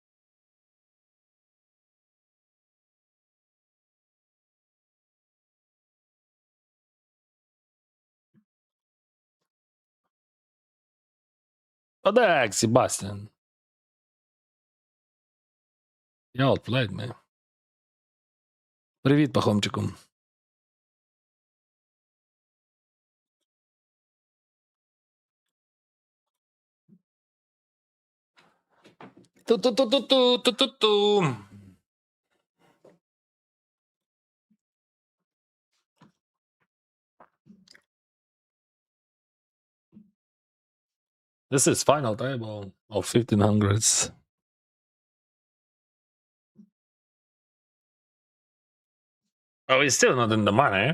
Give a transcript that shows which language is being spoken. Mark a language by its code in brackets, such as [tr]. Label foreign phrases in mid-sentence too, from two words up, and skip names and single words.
[en] What the heck, Sebastian? You outplayed me. [uk] Привіт, пахомчику. Ту-ту-ту-ту-ту-ту-ту-ту. [en] This is final table of 1500s. Oh, he's still not in the money.